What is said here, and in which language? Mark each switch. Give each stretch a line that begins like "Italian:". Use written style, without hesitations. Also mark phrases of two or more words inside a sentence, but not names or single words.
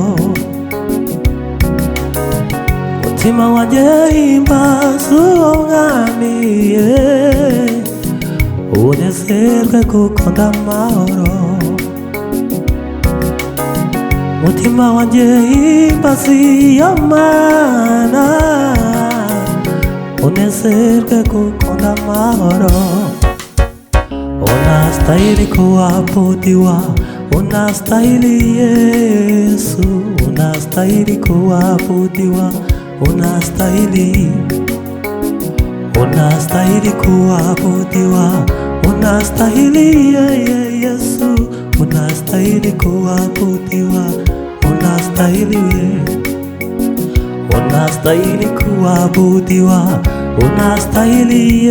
Kinyarwanda: Mutima wanjye himbaza uwo Mwami, unezerwe kuko ndamahoro. Mutima wanjye himbaza iyo Mana, unezerwe kuko ndamahoro.
Swahili: Unastahili kuabudiwa, unastahili Yesu, unastahili kuabudiwa, unastahili, unastahili kuabudiwa, unastahili Yesu, unastahili kuabudiwa, unastahili, unastahili kuabudiwa, unastahili